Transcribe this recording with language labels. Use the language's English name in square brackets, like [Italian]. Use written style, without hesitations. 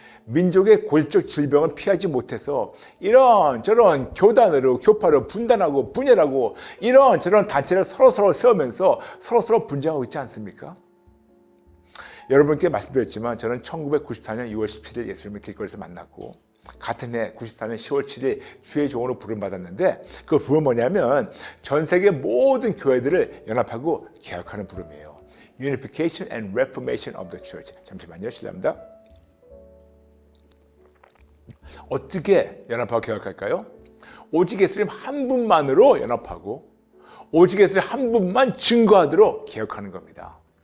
[Korean] 민족의 골적 질병을 피하지 못해서 이런저런 교단으로 교파로 분단하고 분열하고 이런저런 단체를 서로서로 세우면서 서로서로 분쟁하고 있지 않습니까? 여러분께 말씀드렸지만 저는 1994년 6월 17일 예수님을 길거리에서 만났고 같은 해 94년 10월 7일 주의 종으로 부름받았는데 그 부름은 뭐냐면 전 세계 모든 교회들을 연합하고 개혁하는 부름이에요. [English] Unification and Reformation of the Church. [Korean] 잠시만요. 실례합니다. 어떻게 연합하고 개혁할까요? 오직 예수님 한 분만으로 연합하고 오직 예수님 한 분만 증거하도록 개혁하는 겁니다.